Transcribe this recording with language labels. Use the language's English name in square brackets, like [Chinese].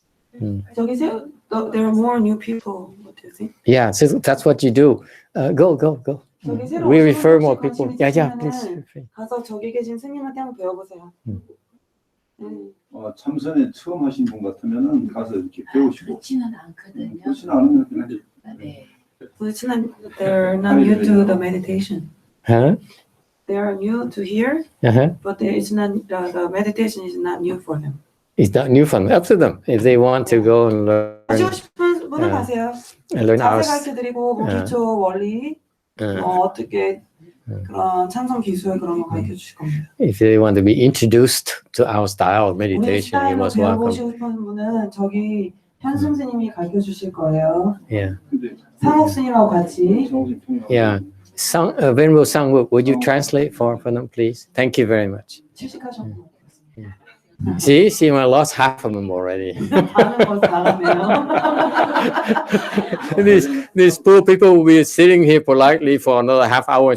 [English] There are more new people. What do you think? Yeah, so that's what you do. Go. We refer more people. Yeah, please. [Korean] 가서 저기 계신 스님한테 한번 배워보세요. 참선에 처음 하신 분 같으면은 가서 이렇게 배우시고. 그렇지는 않거든요. 그렇지는 않으면 그냥 네. [English] They're not new to the meditation. Huh? They are new to here, but it's not the meditation is not new for them. It's not new for them. Up to them if they want to go and [Korean] 하시고 싶은 분은 가세요. [English] learn our. [Korean] 자세 가르쳐드리고 뭐 기초 원리, 어떻게 그런 참선 기술 그런 거 가르쳐 주실 겁니다. [English] If they want to be introduced to our style of [Korean] 우리 [English] meditation, you most welcome. [Korean] 배워보시고 싶은 분은 저기 현승 스님이 가르쳐 주실 거예요. [English] Yeah. [Korean] 상옥 스님하고 같이. [English] Yeah. Venerable Sangwook, would you translate for them, please? Thank you very much. [Korean] 취직하셨고. [English] See, I lost half of them already. [Korean] 반은 벌써 나가네요. [English] These poor people will be sitting here politely for another half hour.